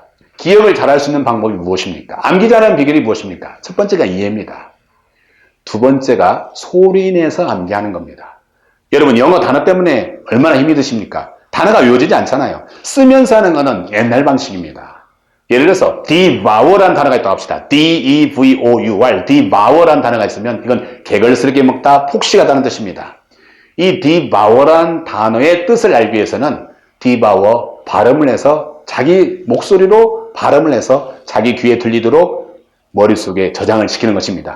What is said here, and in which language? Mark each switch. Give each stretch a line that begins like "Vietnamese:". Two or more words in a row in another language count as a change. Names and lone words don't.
Korean: 기억을 잘할 수 있는 방법이 무엇입니까? 암기 잘하는 비결이 무엇입니까? 첫 번째가 이해입니다. 두 번째가 소리내서 암기하는 겁니다. 여러분, 영어 단어 때문에 얼마나 힘이 드십니까? 단어가 외워지지 않잖아요. 쓰면서 하는 거는 옛날 방식입니다. 예를 들어서 devour라는 단어가 있다고 합시다.
English: D-E-V-O-U-R, devour
Korean: 라는 단어가 있으면 이건 개걸스럽게 먹다, 폭식하다는 뜻입니다. 이 devour라는 단어의 뜻을 알기 위해서는 devour, 발음을 해서 자기 목소리로 발음을 해서 자기 귀에 들리도록 머릿속에 저장을 시키는 것입니다.